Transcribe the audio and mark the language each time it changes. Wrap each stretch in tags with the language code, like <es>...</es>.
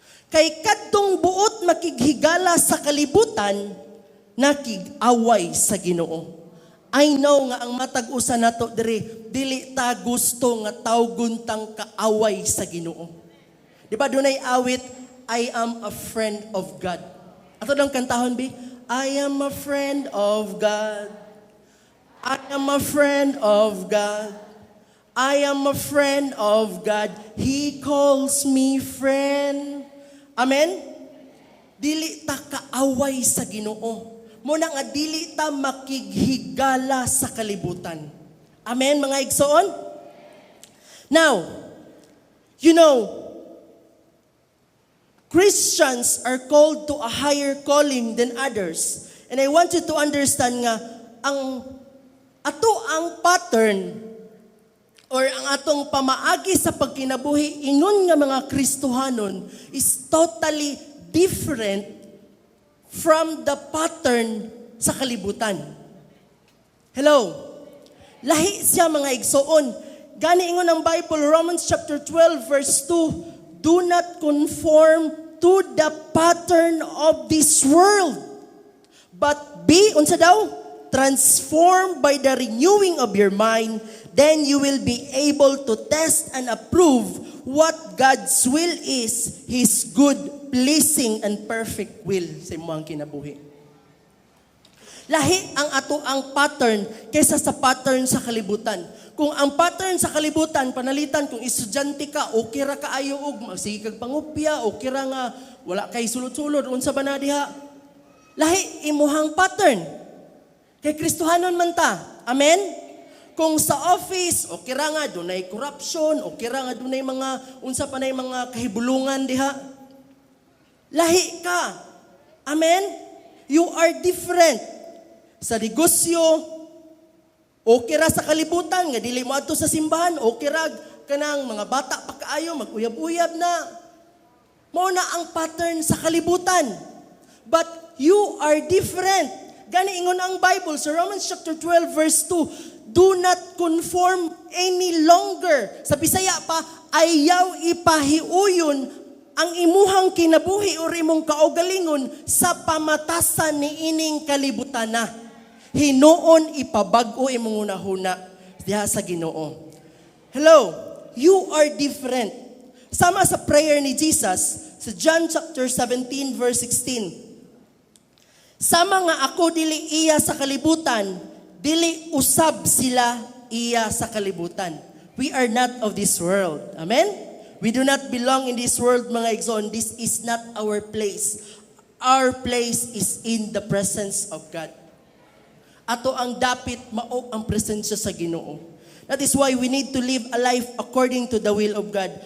<ceb>Kay kadtong buot makighigala sa kalibutan, nakig-away sa Ginoo.</ceb> <en>I know</en> <ceb>nga ang matag usa nato dili ta gusto nga tawgon tang kaaway sa Ginoo. Di ba dunay awit,</ceb> <en>I am a friend of God.</en> <ceb>Ato lang kantahon bi,</ceb> <en>I am a friend of God. I am a friend of God. I am a friend of God. He calls me friend.</en> <ceb>Amen? Dili ta kaaway sa Ginoo. Muna nga dili ta makighigala sa kalibutan. Amen, mga igsoon?</ceb> <en>Now, you know, Christians are called to a higher calling than others. And I want you to understand nga,</en> <ceb>ang pattern or ang atong pamaagi sa pagkinabuhi ingon nga mga Kristohanon</ceb> <en>is totally different from the pattern</en> <ceb>sa kalibutan.</ceb> <en>Hello?</en> <ceb>Lahi siya mga igsoon. Gani ingon ang</ceb> <en>Bible, Romans chapter 12 verse 2, do not conform to the pattern of this world, but be,</en> <ceb>unsa daw?</ceb> <en>Transformed by the renewing of your mind, then you will be able to test and approve what God's will is, His good, pleasing, and perfect will</en> <ceb>sa imong kinabuhi. Lahi ang ato ang pattern kaysa sa pattern sa kalibutan. Kung ang pattern sa kalibutan, panalitan, kung estudyante ka, okay ra kaayo og sige kag pangupya, okay ra nga wala kay sulod-sulod, unsa ba na diha? Lahi imuhang pattern. Kay Kristohanon man ta. Amen? Kung sa office, okay ra nga, dunay corruption, okay ra nga, dunay mga, unsa pa na mga kahibulungan diha. Lahi ka. Amen?</ceb> <en>You are different.</en> <ceb>Sa negosyo, okay ra sa kalibutan, nga dili mo adto sa simbahan, okay ra kanang mga bata pa kaayo, mag-uyab-uyab na. Mao na ang pattern sa kalibutan.</ceb> <en>But you are different.</en> <ceb>Gani ingon ang Bible sa</ceb> <en>Romans chapter 12 verse 2, do not conform any longer.</en> <ceb>Sa Bisaya pa, ayaw ipahiuyon ang imuhang kinabuhi o imong kaugalingon sa pamatasan ni ining kalibutan na. Hinuon ipabag-o imong unahuna diha sa Ginoo.</ceb> <en>Hello, you are different.</en> <ceb>Sama sa prayer ni Jesus sa John chapter 17 verse 16. Sama nga ako dili iya sa kalibutan, dili usab sila iya sa kalibutan.</ceb> <en>We are not of this world. Amen? We do not belong in this world,</en> <ceb>mga igsoon.</ceb> <en>This is not our place. Our place is in the presence of God.</en> <ceb>Ato ang dapit mao ang presensya sa Ginoo.</ceb> <en>That is why we need to live a life according to the will of God.</en>